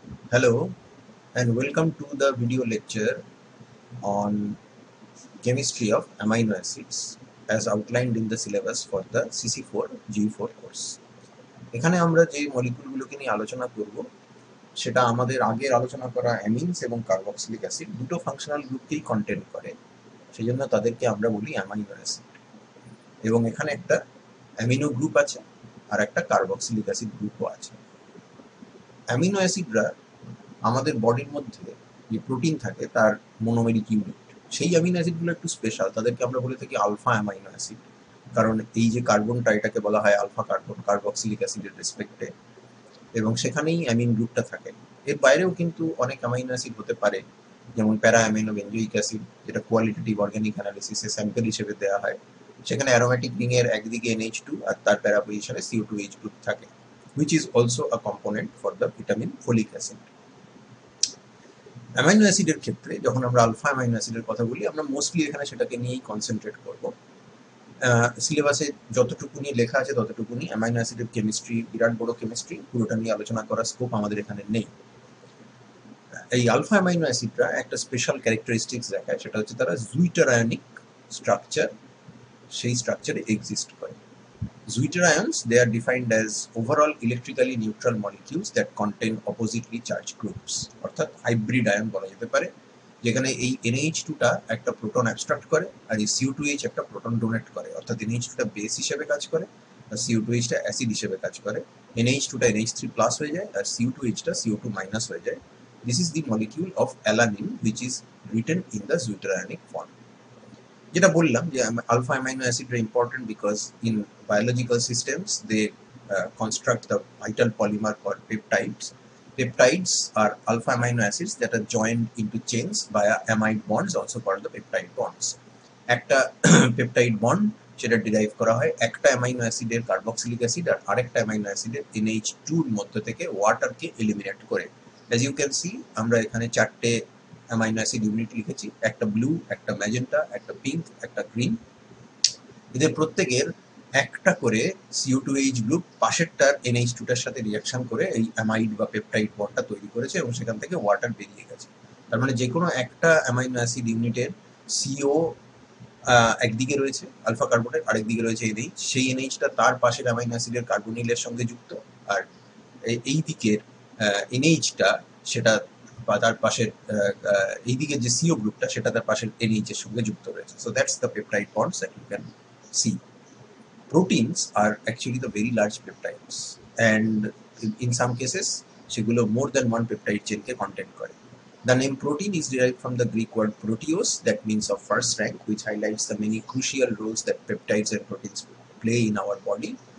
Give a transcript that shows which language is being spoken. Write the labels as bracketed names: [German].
[English] Hello and welcome to the video lecture on chemistry of amino acids as outlined in the syllabus for the CC4 GE4 course. [Bangla] এখানে আমরা যে মলিকিউলগুলোকে নিয়ে আলোচনা করব সেটা আমাদের আগের আলোচনা করা অ্যামিনস এবং কার্বক্সিলিক অ্যাসিড দুটো ফাংশনাল গ্রুপকেই কন্টেন্ট করে, সেই জন্য তাদেরকে আমরা বলি অ্যামাইনো অ্যাসিড। এবং এখানে একটা অ্যামিনো গ্রুপ আছে আর একটা কার্বক্সিলিক অ্যাসিড গ্রুপও আছে। অ্যামিনো অ্যাসিডরা আমাদের বডির মধ্যে যে প্রোটিন থাকে তার মোনোমেরিক ইউনিট, সেই অ্যামিনো অ্যাসিডগুলো একটু স্পেশাল, তাদেরকে আমরা বলে থাকি আলফা অ্যামাইনো অ্যাসিড। কারণ এই যে কার্বনটা, এটাকে বলা হয় আলফা কার্বন কার্বক্সিলিক অ্যাসিডের রেসপেক্টে, এবং সেখানেই অ্যামিন গ্রুপটা থাকে। এর বাইরেও কিন্তু অনেক অ্যামাইনো অ্যাসিড হতে পারে, যেমন প্যারা অ্যামিনো বেঞ্জোইক অ্যাসিড, যেটা কোয়ালিটেটিভ অর্গানিক অ্যানালিসিসে স্যাম্পল হিসেবে দেওয়া হয়। সেখানে অ্যারোমেটিক রিংয়ের একদিকে NH2 আর তার প্যারা পজিশনে CO2H গ্রুপ থাকে, [English] which is also a component for the vitamin folic acid. [Bangla] Amino অ্যাসিডের ক্ষেত্রে যখন আমরা আলফা অ্যামাইনো অ্যাসিডের কথা বলি, আমরা মোস্টলি এখানে সেটাকে নিয়েই কনসেন্ট্রেট করব। সিলেবাসে যতটুকুনি লেখা আছে ততটুকুনি। অ্যামাইনো অ্যাসিডের কেমিস্ট্রি বিরাট বড় কেমিস্ট্রি, পুরোটা নিয়ে আলোচনা করার স্কোপ আমাদের এখানে নেই। এই আলফা অ্যামাইনো অ্যাসিডরা একটা স্পেশাল ক্যারেক্টারিস্টিক্স দেখায়, সেটা হচ্ছে তারা জুইটার আয়নিক স্ট্রাকচার, সেই স্ট্রাকচারে এক্সিস্ট করে। [English] Zwitterions ions, they are defined as overall electrically neutral molecules that contain oppositely charged groups, [Bangla] অর্থাৎ হাইব্রিড আয়ন বলা যেতে পারে, যেখানে এই NH2টা একটা প্রোটন অ্যাবস্ট্রাক্ট করে আর এই CO2H একটা প্রোটন ডোনেট করে, অর্থাৎ NH2টা বেস হিসেবে কাজ করে আর CO2Hটা অ্যাসিড হিসেবে কাজ করে। NH2টা NH3+ হয়ে যায় আর CO2Hটা CO2- হয়ে যায়। [English] This is the molecule of alanine which is written in the Zwitterionic form. [Bangla] যেটা বললাম যে alpha amino অ্যাসিডরা [English] Important because in biological systems they construct the vital polymer called peptides. Peptides are alpha amino acids that are joined into chains via amide bonds, also called the peptide bonds. [Bangla] একটা peptide bond সেটা derive করা হয় একটা amino অ্যাসিডের carboxylic acid আর আরেকটা amino অ্যাসিডের NH2 এর মধ্যে থেকে ওয়াটারকে এলিমিনেট করে। [English] as you can see, [Bangla] আমরা এখানে চারটে অ্যামাইনো অ্যাসিড ইউনিট লিখেছি, একটা ব্লু, একটা ম্যাজেন্টা, একটা পিঙ্ক, একটা গ্রিন। এদের প্রত্যেকের একটা করে CO2H গ্রুপ পাশেরটার NH2টার সাথে রিঅ্যাকশন করে এই অ্যামাইড বা পেপটাইড বন্ডটা তৈরি করেছে এবং সেখান থেকে ওয়াটার বেরিয়ে গেছে। তার মানে যে কোনো একটা অ্যামাইনো অ্যাসিড ইউনিটের CO একদিকে রয়েছে আলফা কার্বনের, আরেকদিকে রয়েছে NH, সেই NHটা তার পাশের অ্যামাইনো অ্যাসিডের কার্বনিলের সঙ্গে যুক্ত, আর এই দিকের NHটা সেটা বা তার পাশের এই দিকের যে CO গ্রুপটা সেটা তার পাশের NH এর সঙ্গে যুক্ত রয়েছে। [English] So that's the peptide bonds that you can see. Proteins are actually the very large peptides, and in some cases সেগুলো more than one peptide chain কে contain করে। The name protein is derived from the Greek word proteos, that means of first rank, which highlights the many crucial roles that peptides and proteins play in our body.